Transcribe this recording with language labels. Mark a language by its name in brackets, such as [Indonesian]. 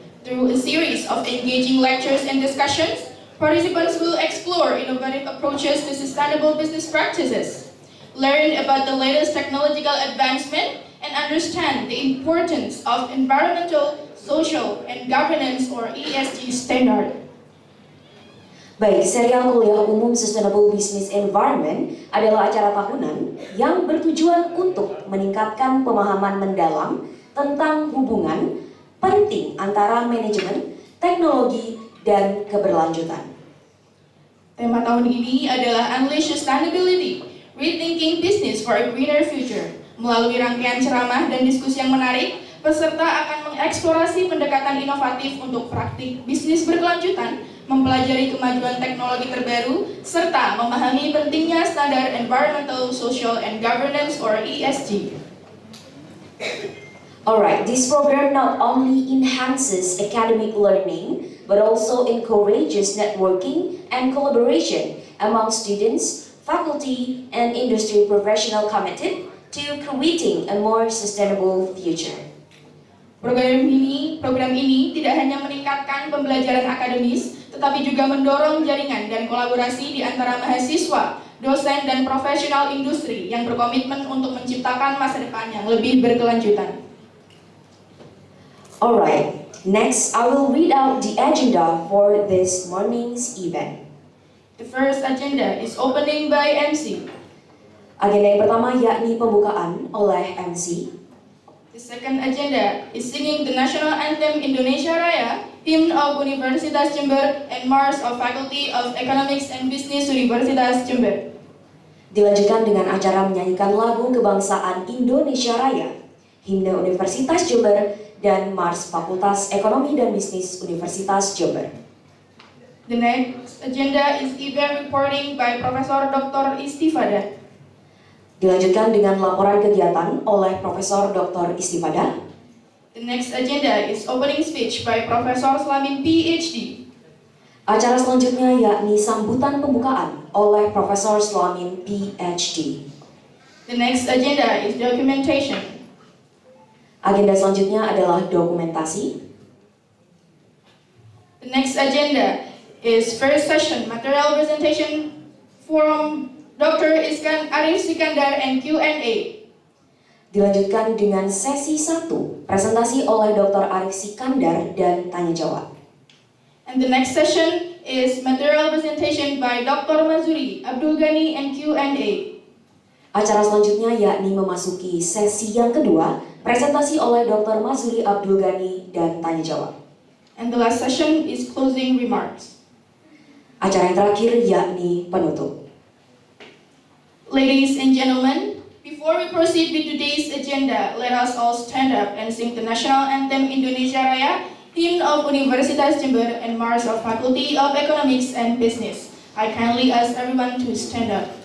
[English] Through a series of engaging lectures and discussions, participants will explore innovative approaches to sustainable business practices, learn about the latest technological advancement, and understand the importance of environmental, social, and governance or ESG standard. [Indonesian] Baik, serial kuliah umum Sustainable Business Environment adalah acara tahunan yang bertujuan untuk meningkatkan pemahaman mendalam tentang hubungan penting antara manajemen, teknologi, dan keberlanjutan. Tema tahun ini adalah Unleash Sustainability, Rethinking Business for a Greener Future. Melalui rangkaian ceramah dan diskusi yang menarik, peserta akan mengeksplorasi pendekatan inovatif untuk praktik bisnis berkelanjutan, mempelajari kemajuan teknologi terbaru, serta memahami pentingnya standar Environmental, Social, and Governance or ESG. [English] Alright, this program not only enhances academic learning, but also encourages networking and collaboration among students, faculty, and industry professionals committed to creating a more sustainable future. [Indonesian] Program ini tidak hanya meningkatkan pembelajaran akademis, tetapi juga mendorong jaringan dan kolaborasi di antara mahasiswa, dosen, dan profesional industri yang berkomitmen untuk menciptakan masa depan yang lebih berkelanjutan. [English] Alright, next I will read out the agenda for this morning's event. The first agenda is opening by MC. [Indonesian] Agenda yang pertama yakni pembukaan oleh MC. [English] The second agenda is singing the national anthem Indonesia Raya, hymn of Universitas Jember, and March of Faculty of Economics and Business Universitas Jember. [Indonesian] Dilanjutkan dengan acara menyanyikan lagu kebangsaan Indonesia Raya, himne Universitas Jember, dan Mars Fakultas Ekonomi dan Bisnis Universitas Jember. [English] The next agenda is event reporting by Profesor Dr. Istifada. [Indonesian] Dilanjutkan dengan laporan kegiatan oleh Profesor Dr. Istifada. [English] The next agenda is opening speech by Profesor Slamin PhD. [Indonesian] Acara selanjutnya yakni sambutan pembukaan oleh Profesor Slamin PhD. [English] The next agenda is documentation. [Indonesian] Agenda selanjutnya adalah dokumentasi. [English] The next agenda is first session material presentation from Dr. Arif Sikandar and Q&A. [Indonesian] Dilanjutkan dengan sesi 1, presentasi oleh Dr. Arif Sikandar dan tanya jawab. [English] And the next session is material presentation by Dr. Mazuri, Abdul Ghani and Q&A. [Indonesian] Acara selanjutnya yakni memasuki sesi yang kedua, presentasi oleh Dr. Mazuri Abdul Ghani dan tanya jawab. [English] And the last session is closing remarks. [Indonesian] Acara yang terakhir yakni penutup. [English] Ladies and gentlemen, before we proceed with today's agenda, let us all stand up and sing the national anthem Indonesia Raya, hymn of Universitas Jember, and march of Faculty of Economics and Business. I kindly ask everyone to stand up.